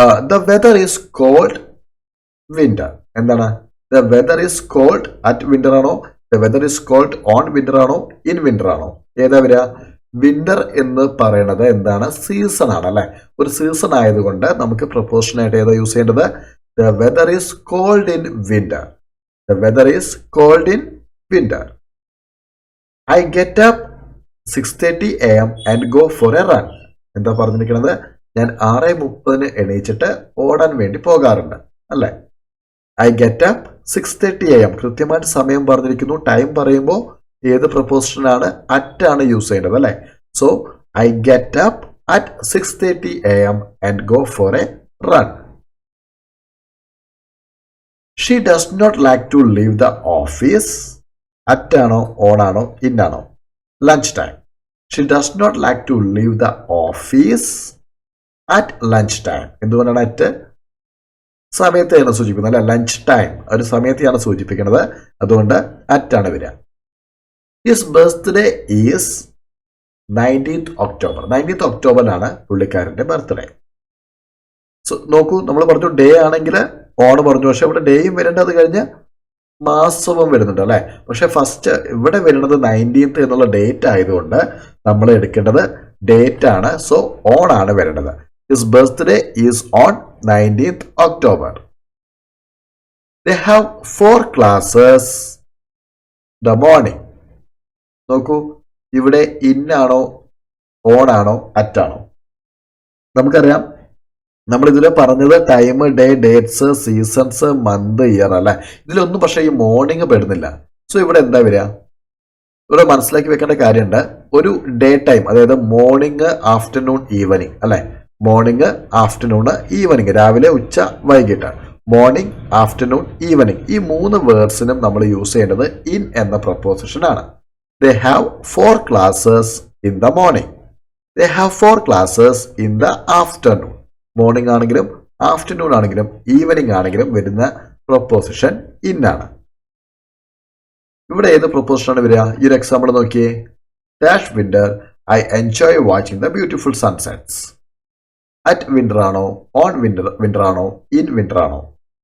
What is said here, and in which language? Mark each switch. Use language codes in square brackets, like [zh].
[en] The weather is cold winter. [ml] എന്താണ്? [en] The weather is cold at winter ആണോ? The weather is cold on winter ആണോ? In winter ആണോ? [ml] ഏതാ വരിക? Winter എന്ന് പറയുന്നത് എന്താണ്? സീസൺ ആണ് അല്ലെ. ഒരു സീസൺ ആയതുകൊണ്ട് നമുക്ക് പ്രപ്പോസിഷൻ ആയിട്ട് ഏതാ യൂസ് ചെയ്യേണ്ടത്? [en] The weather is cold in winter. The weather is cold in winter. I get up 6:30 AM and go for a run. [ml] എന്താ പറഞ്ഞിരിക്കുന്നത്? ഞാൻ 6:30 എണീച്ചിട്ട് ഓടാൻ വേണ്ടി പോകാറുണ്ട് അല്ലെ. [en] I get up 6:30 AM. [ml] കൃത്യമായിട്ട് സമയം പറഞ്ഞിരിക്കുന്നു. ടൈം പറയുമ്പോൾ ഏത് പ്രപ്പോസിഷനാണ്? അറ്റ് ആണ് യൂസ് ചെയ്യേണ്ടത് അല്ലെ. [en] So I get up at 6:30 AM and go for a run. She does not like to leave the office. [ml] അറ്റാണോ ഓണാണോ ഇന്നാണോ? [en] Lunch time. She does not like to leave the office at lunch time. [ml] എന്തുകൊണ്ടാണ് at? സമയത്തെയാണ് സൂചിപ്പിക്കുന്നത് അല്ലെ. Lunch time ഒരു സമയത്തെയാണ് സൂചിപ്പിക്കുന്നത്, അതുകൊണ്ട് അറ്റാണ് വരിക. [en] His birthday is 19th October. [ml] 19th ഒക്ടോബറിലാണ് പുള്ളിക്കാരന്റെ birthday. So നോക്കൂ, നമ്മൾ പറഞ്ഞു ഡേ ആണെങ്കിൽ ഓൺ പറഞ്ഞു, പക്ഷെ ഇവിടെ ഡേയും വരേണ്ടത് കഴിഞ്ഞ് മാസവും വരുന്നുണ്ട് അല്ലെ. പക്ഷെ ഫസ്റ്റ് ഇവിടെ വരുന്നത് 19th എന്നുള്ള ഡേറ്റ് ആയതുകൊണ്ട് നമ്മൾ എടുക്കേണ്ടത് ഡേറ്റ് ആണ്. [en] so on [ml] ആണ് വരേണ്ടത്. [en] His birthday is on 19th October. They have 4 classes the morning. [ml] നോക്കൂ, ഇവിടെ ഇന്നാണോ ഓൺ ആണോ അറ്റാണോ? നമുക്കറിയാം നമ്മൾ ഇതിൽ പറഞ്ഞത് time, day, dates, seasons, month, year അല്ലെ. ഇതിലൊന്നും പക്ഷേ ഈ മോർണിംഗ് പെടുന്നില്ല. സോ ഇവിടെ എന്താ വരിക? ഇവിടെ മനസ്സിലാക്കി വെക്കേണ്ട കാര്യമുണ്ട്. ഒരു ഡേ ടൈം, അതായത് മോർണിംഗ്, ആഫ്റ്റർനൂൺ, ഈവനിങ് അല്ലെ. മോർണിംഗ്, ആഫ്റ്റർനൂൺ, ഈവനിങ്, രാവിലെ, ഉച്ച, വൈകിട്ട്. മോർണിംഗ്, ആഫ്റ്റർനൂൺ, ഈവനിങ്, ഈ 3 വേർഡ്സിനും നമ്മൾ യൂസ് ചെയ്യേണ്ടത് ഇൻ എന്ന പ്രപ്പോസിഷൻ ആണ്. [en] They have 4 classes in the morning. They have 4 classes in the afternoon. [ml] Morning ആണെങ്കിലും ആഫ്റ്റർനൂൺ ആണെങ്കിലും ഈവനിങ് ആണെങ്കിലും വരുന്ന പ്രൊപ്പോസിഷൻ ഇൻ ആണ്. ഇവിടെ ഏത് പ്രൊപ്പോസിഷൻ ആണ് വരിക? ഈ ഒരു എക്സാമ്പിൾ നോക്കിയേ. [en] Dash winter I enjoy watching the beautiful sunsets. [ml] At winter ആണോ, ഓൺ വിന്റർ ആണോ, ഇൻ വിന്റർ ആണോ?